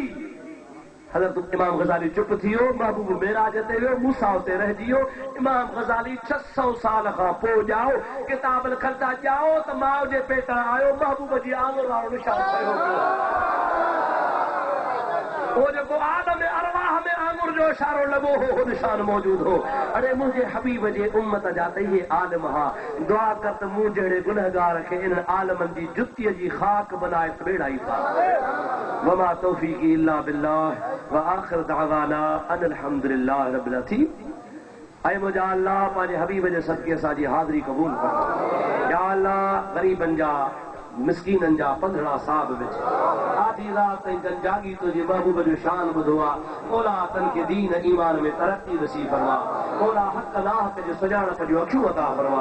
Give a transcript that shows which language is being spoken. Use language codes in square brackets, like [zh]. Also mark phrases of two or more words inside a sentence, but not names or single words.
[sd] हज़रत इमाम गज़ाली चुप थी वियो, महबूब मेराज ते वियो, मूसा उते रहिजी वियो। इमाम गज़ाली 600 साल खां पोइ ॼाओ किताब लिखंदा ॼाओ त माउ जे पेट आयो, महबूब जी आंगुर वारो निशान कयो। वो जेको आलम अरवाह में आंगुर जो इशारो लॻो हो, हो निशान मौजूद हो। अरे मुंहिंजे हबीब जे उम्मत जा त इहे आलम हा। दुआ कर त मूं जहिड़े गुनहगार खे इन आलमनि जी जुतीअ जी खाक बनाए बेड़ाई था। [ar] وما توفيقي إلا بالله وآخر دعوانا أن الحمد لله رب العالمين. [sd] ऐं मुंहिंजा अल्लाह पंहिंजे हबीब जे सदके असांजी हाज़िरी क़बूल कर। या अल्लाह ग़रीबनि जा मिस्कीननि जा पंधड़ा साहब विच आधी रात ताईं जन जागी तुंहिंजे महबूब जो शान ॿुधो आहे। मौला तन खे दीन ईमान में तरक़ी नसीब फरमा। मौला हक़ नाहक़ जे सुञाणप जूं अखियूं अता फरमा।